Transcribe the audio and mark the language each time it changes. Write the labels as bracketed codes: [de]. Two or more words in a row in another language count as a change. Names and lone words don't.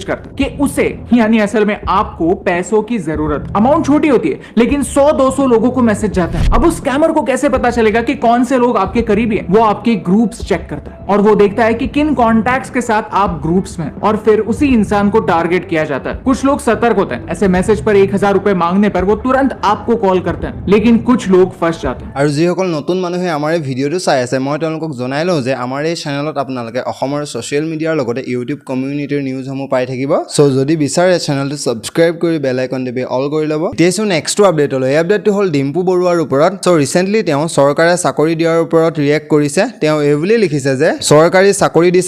[hi] करता है कि उसे यानी असल में आपको पैसों की जरूरत अमाउंट छोटी होती है लेकिन 100-200 लोगों को मैसेज जाता है अब उस स्कैमर को कैसे पता चलेगा कि कौन से लोग आपके करीबी हैं वो आपके ग्रुप्स चेक करता है और वो देखता है कि किन कॉन्टैक्ट्स के साथ आप ग्रुप्स में और फिर उसी इंसान को टारगेट किया जाता है कुछ लोग सतर्क होते हैं ऐसे मैसेज पर 1000 रुपए मांगने पर वो तुरंत आपको कॉल करते हैं लेकिन कुछ लोग फंस जाते हैं [as] আৰু যিসকল নতুন মানুহে আমাৰ এই ভিডিঅ'টো চাই আছে মই তেওঁলোকক জনাই লওঁ যে আমাৰ এই চেনেলত আপোনালোকে অসমৰ [en] social media [as] লগতে [en] YouTube community [as] নিউজসমূহ পাই থাকিব সো যদি বিচাৰে চেনেলটো সাবস্ক্ৰাইব কৰি [en] bell icon [as] দিবি অল কৰি ল'ব এতিয়াছো [en] next update [as] হল এই আপডেটটো হল ডিম্পু বৰুৱাৰ ওপৰত সো ৰিসেন্টলি তেওঁ চৰকাৰে চাকৰি দিয়াৰ ওপৰত ৰিয়েক্ট কৰিছে তেওঁ এই বুলি লিখিছে যে চৰকাৰী চাকৰি দিছে